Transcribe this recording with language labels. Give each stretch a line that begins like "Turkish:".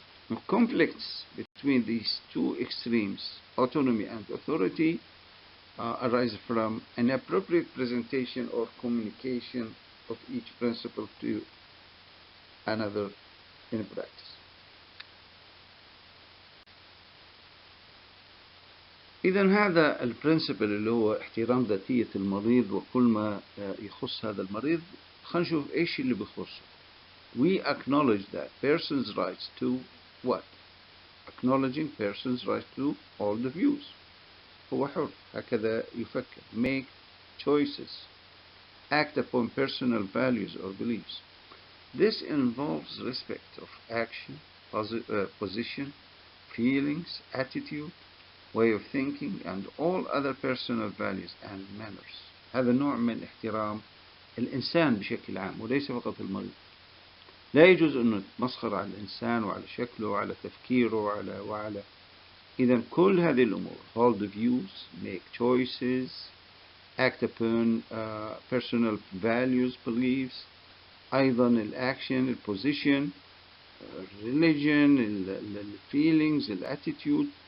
English: Now, conflicts between these two extremes, autonomy and authority, arise from inappropriate presentation or communication of each principle to another in practice.
Arabic: إذا هذا البرنسبل اللي هو احترام ذاتية المريض وكل ما يخص هذا المريض. خلينا نشوف إيش اللي بيخصه.
English: We acknowledge that person's rights to what? Acknowledging person's right to all the views.
Arabic: هو حر هكذا يفكر.
English: Make choices. Act upon personal values or beliefs. This involves respect of action, position, feelings, attitude, way of thinking, and all other personal values and manners.
Arabic: هذا نوع من احترام الإنسان بشكل عام وليس فقط المريض. لا يجوز أن نتمسخر على الإنسان وعلى شكله وعلى تفكيره وعلى إذا كل هذه الأمور.
English: Hold the views, make choices, act upon personal values, beliefs, أيضا الأكشن, البوزيشن, religion, الفيلينجز, الاتيتيود.